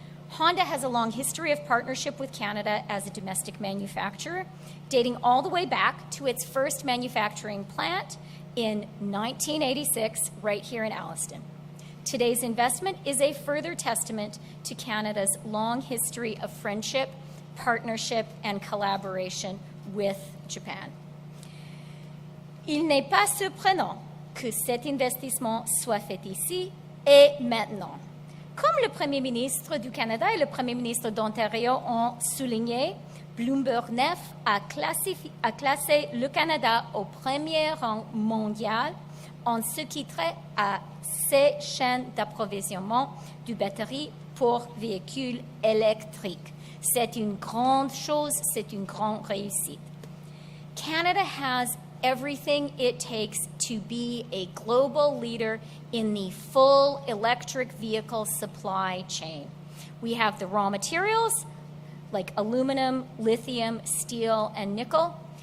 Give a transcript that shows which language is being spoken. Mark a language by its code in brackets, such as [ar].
[en] Honda has a long history of partnership with Canada as a domestic manufacturer, dating all the way back to its first manufacturing plant in 1986, right here in Alliston. Today's investment is a further testament to Canada's long history of friendship, partnership, and collaboration with Japan. [fr] Il n'est pas surprenant que cet investissement soit fait ici et maintenant. Comme le Premier ministre du Canada et le Premier ministre d'Ontario ont souligné, Bloomberg 9 a classé le Canada au premier rang mondial en ce qui trait à ces chaînes d'approvisionnement de batteries pour véhicules électriques. C'est une grande chose, c'est une grande réussite. [en] Canada has everything it takes to be a global leader in the full electric vehicle supply chain. We have the raw materials like aluminum, lithium, steel, and nickel.